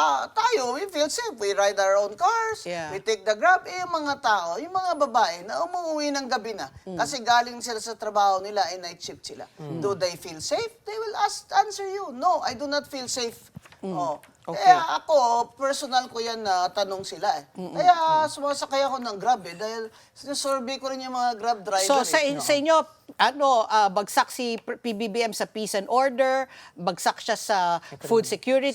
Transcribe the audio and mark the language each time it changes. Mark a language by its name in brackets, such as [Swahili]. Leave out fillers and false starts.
[English] Tayo, we feel safe. We ride our own cars, we take the Grab. [Filipino] Yung mga tao, yung mga babae na umuwi ng gabi na, kasi galing sila sa trabaho nila, night shift sila. [English] Do they feel safe? They will answer you, no, I do not feel safe. [Filipino] Kaya ako, personal ko yan na tanong sila Kaya sumasakay ako ng Grab dahil sinusurvey ko rin yung mga Grab driver. So sa inyo, bagsak si PBBM sa peace and order, bagsak siya sa food security,